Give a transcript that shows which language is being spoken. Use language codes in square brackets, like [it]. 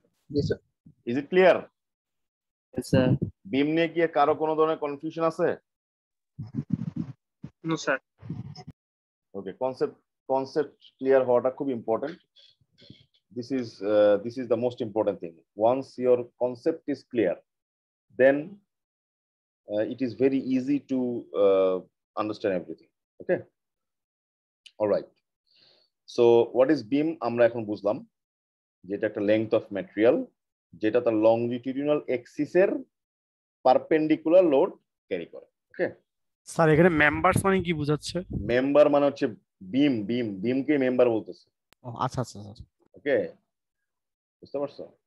[bn] G sir. [en] Is it clear? Yes sir. [bn] বিম নিয়ে কি কারো কোনো ধরনের কনফিউশন আছে? [en] No sir. [bn] ওকে, কনসেপ্ট ক্লিয়ার হওয়াটা খুব important. [en] This is the most important thing. Once your concept is clear, then it is very easy to understand everything. Okay, all right. So what is beam? [bn] আমরা এখন বুঝলাম যেটা একটা [en] length of material [bn] যেটা তার লংজিটিউডিনাল এক্সিসের perpendicular load carry করে। ওকে, sir এখানে members মানে কি বোঝাচ্ছে? মেম্বার মানে হচ্ছে বিমকে মেম্বার বলতেছে। আচ্ছা আচ্ছা স্যার। ওকে, বুঝতে পারছো?